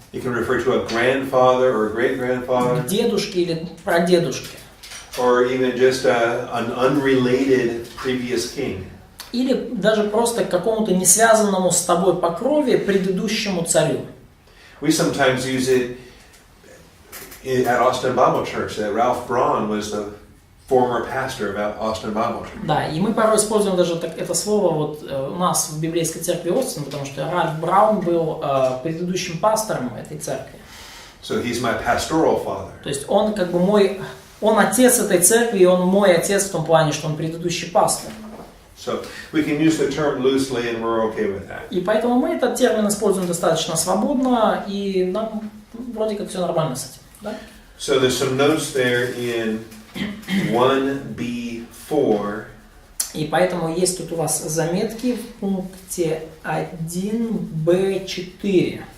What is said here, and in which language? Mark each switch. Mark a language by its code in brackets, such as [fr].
[en] It can refer to a grandfather or a great-grandfather. [ru] К дедушке или прадедушке. [en] Or even just an unrelated previous king. [ru] Или даже просто к какому-то не связанному с тобой по крови предыдущему царю. [en] We sometimes use it at Austin Bible Church, that Ralph Braun was the former pastor of Austin Bible Church. [ru] Да, и мы порой используем даже это слово у нас в библейской церкви Остин, потому что Ральф Браун был предыдущим пастором этой церкви. [en] So he's my pastoral father. [ru] То есть он как бы он отец этой церкви, и он мой отец в том плане, что он предыдущий пастор. [en] So we can use the term loosely and we're okay with that. [ru] И поэтому мы этот термин используем достаточно свободно, и нам вроде как все нормально с этим. Да? [en] So there's some notes there in 1b4. [ru] И поэтому есть тут у вас заметки в пункте 1b4.